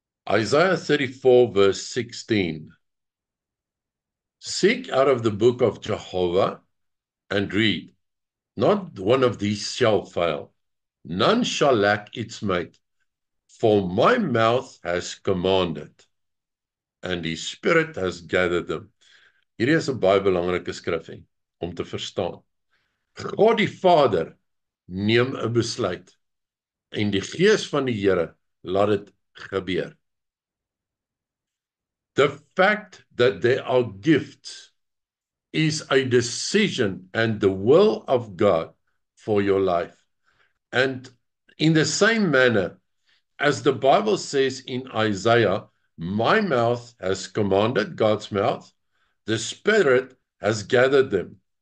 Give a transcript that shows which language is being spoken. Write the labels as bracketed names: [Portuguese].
[English] Isaiah 34 verse 16. Seek out of the book of Jehovah and read. Not one of these shall fail. None shall lack its mate. For my mouth has commanded, and his spirit has gathered them. [Afrikaans] Hierdie is 'n baie belangrike skrifgie om te verstaan. God die Vader neem 'n besluit, en die Gees van die Here laat dit gebeur. [English] The fact that there are gifts is a decision and the will of God for your life. And in the same manner, as the Bible says in Isaiah, my mouth has commanded, God's mouth, the Spirit has gathered them.